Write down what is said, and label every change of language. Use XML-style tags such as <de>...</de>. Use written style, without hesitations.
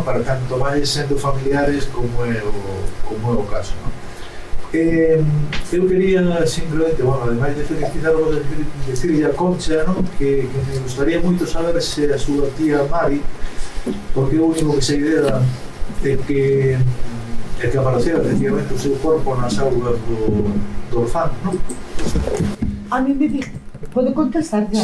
<gl>Para tanto máis sendo familiares como é o caso, ¿no? Eu quería simplemente, bueno, ademais de felicitarvos, decirle a Concha, ¿no? Que me gustaría moito saber se a súa tía Mari, porque o único que sei dela é que e que apareceu efectivamente o seu corpo nas aulas do orfano, non?</gl> <es>A mí me dijo, ¿puedo contestar ya?</es>